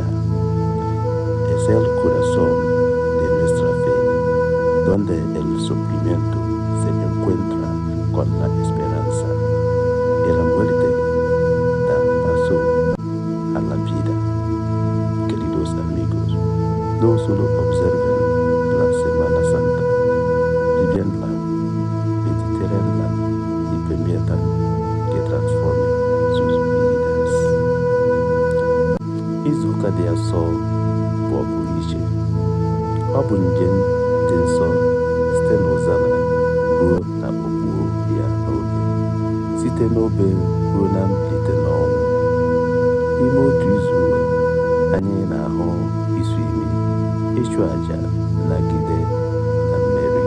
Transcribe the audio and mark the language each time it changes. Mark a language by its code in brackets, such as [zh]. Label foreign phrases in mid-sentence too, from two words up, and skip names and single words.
[es] Es el corazón de nuestra fe, donde el sufrimiento se encuentra con la esperanza y la muerte da paso a la vida. Queridos amigos, no solo observen la Semana Santa, vivienla, meditérenla y permitan que transforme sus vidas. [ig] Izuụka dị asọ bụ ọpụrụ iche. Ọ bụ njem dị nsọ site n'Hosanna ruo na okpukpo ya n'obe, site n'obe ruo na mbilite n'ọnwụ. N'ime otu izu, anyị na-ahụ isu imi, ịchụ àjà, nnagide na mmeri.